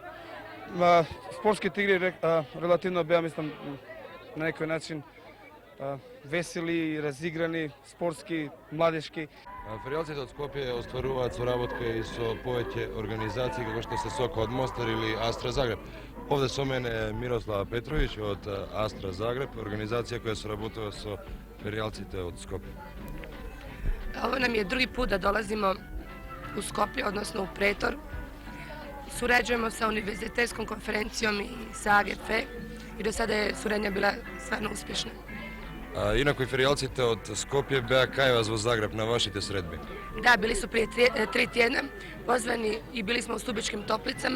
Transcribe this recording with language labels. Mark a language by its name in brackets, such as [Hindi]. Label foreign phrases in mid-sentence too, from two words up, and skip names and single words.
[Macedonian] Спортските игри релативно беа, мислам, на некој начин весели, разиграни, спортски, младешки. Феријалците од Скопје остваруваат соработка и со повеќе организации како што се Сока од Мостар или Астра Загреб. Овде со мене е Мирослава Петровиќ од Астра Загреб, организација која соработува со феријалците од Скопје. [Croatian] Ovo nam je drugi put da dolazimo u Skoplje, odnosno u Pretor. Surađujemo sa univerzitetskom konferencijom i sa AGF i do sada je suradnja bila stvarno uspješna. [Macedonian] Инаку и феријалците од Скопје беа кај вас во Загреб на вашите средби. [Croatian] Da, bili su prije 3 tjedna pozvani i bili smo u Stubičkim toplicama.